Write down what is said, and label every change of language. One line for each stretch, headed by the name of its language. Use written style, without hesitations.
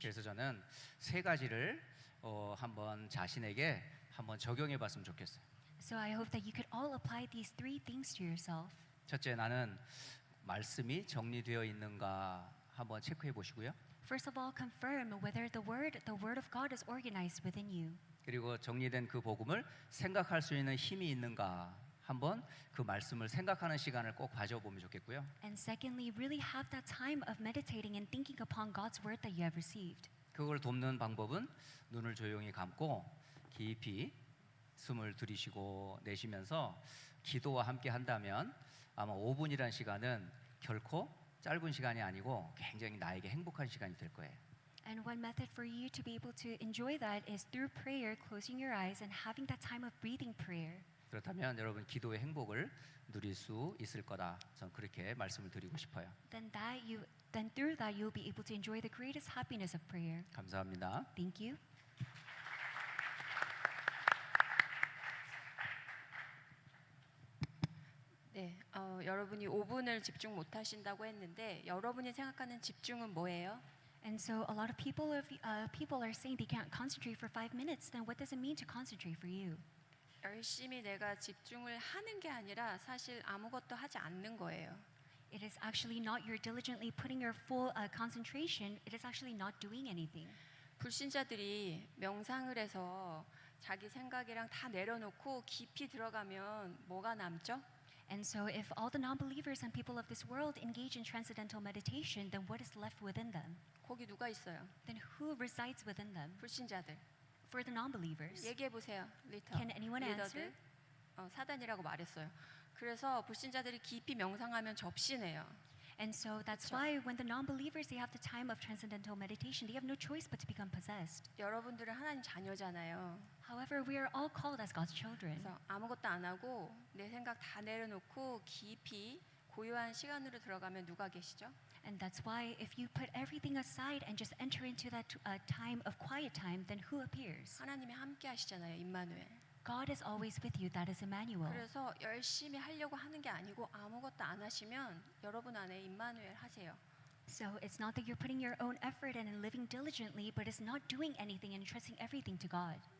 Korean: 그래서 저는 세 가지를 한번 자신에게 한번 적용해 봤으면 좋겠어요.
English: So I hope that you could all apply these three things to yourself.
Korean: 첫째, 나는 말씀이 정리되어 있는가 한번 체크해 보시고요.
English: First of all, confirm whether the word of God is organized within you.
Korean: 그리고 정리된 그 복음을 생각할 수 있는 힘이 있는가 한번 그 말씀을 생각하는 시간을 꼭 가져보면 좋겠고요.
English: And secondly, really have that time of meditating and thinking upon God's word that you have received.
Korean: 그걸 돕는 방법은 눈을 조용히 감고 깊이 숨을 들이쉬고 내쉬면서 기도와 함께 한다면 아마 5분이라는 시간은 결코 짧은 시간이 아니고 굉장히 나에게 행복한 시간이 될 거예요.
English: And one method for you to be able to enjoy that is through prayer, closing your eyes and having that time of breathing prayer.
Korean: 그렇다면 여러분 기도의 행복을 누릴 수 있을 거다. 전 그렇게 말씀을 드리고 싶어요.
English: Then through that you'll be able to enjoy the greatest happiness of prayer.
Korean: 감사합니다.
English: Thank you.
Korean: 네, 여러분이 5분을 집중 못 하신다고 했는데 여러분이 생각하는 집중은 뭐예요?
English: And so a lot of people are saying they can't concentrate for 5 minutes. Then what does it mean to concentrate for you?
Korean: 열심히 내가 집중을 하는 게 아니라 사실 아무것도 하지 않는 거예요.
English: It is actually not you're diligently putting your full concentration. It is actually not doing anything.
Korean: 불신자들이 명상을 해서 자기 생각이랑 다 내려놓고 깊이 들어가면 뭐가 남죠?
English: And so if all the non-believers and people of this world engage in transcendental meditation, then what is left within them?
Korean: 거기 누가 있어요?
English: Then who resides within them?
Korean: 불신자들.
English: For the non-believers.
Korean: 얘기해 보세요, 리터.
English: Can anyone answer?
Korean: 사단이라고 말했어요. 그래서 불신자들이 깊이 명상하면 접신해요.
English: And so that's why when the non-believers they have the time of transcendental meditation, they have no choice but to become possessed.
Korean: 여러분들은 하나님 자녀잖아요.
English: However, we are all called as God's children.
Korean: 그래서 아무것도 안 하고 내 생각 다 내려놓고 깊이 고요한 시간으로 들어가면 누가 계시죠?
English: And that's why if you put everything aside and just enter into that time of quiet time, then who appears?
Korean: 하나님이 함께 하시잖아요, 임마누엘.
English: God is always with you. That is Emmanuel.
Korean: 그래서 열심히 하려고 하는 게 아니고 아무것도 안 하시면 여러분 안에 임마누엘 하세요.
English: So it's not that you're putting your own effort in and living diligently, but it's not doing anything and entrusting everything to God.